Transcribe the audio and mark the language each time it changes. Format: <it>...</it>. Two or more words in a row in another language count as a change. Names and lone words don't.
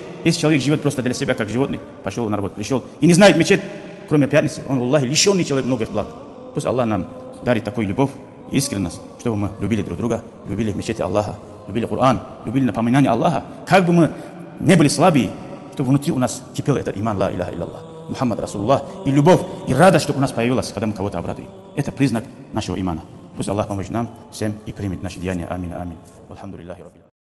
<ru>Если человек живет просто для себя, как животный, пошел на работу, пришел и не знает мечеть, кроме пятницы, он, Аллахи, лишенный человек многих благ. Пусть Аллах нам дарит такую любовь и искренность, чтобы мы любили друг друга, любили мечети Аллаха, любили Коран, любили напоминание Аллаха. Как бы мы не были слабые, чтобы внутри у нас кипел этот иман,</ru> <ar>لا إله إلا الله محمد رسول الله,</ar> <ru>и любовь, и радость, чтобы у нас появилась, когда мы кого-то обрадуем. Это признак нашего имана. Пусть Аллах поможет нам всем и примет наши деяния.</ru> <ar>آمين آمين. الحمد لله رب.</ar>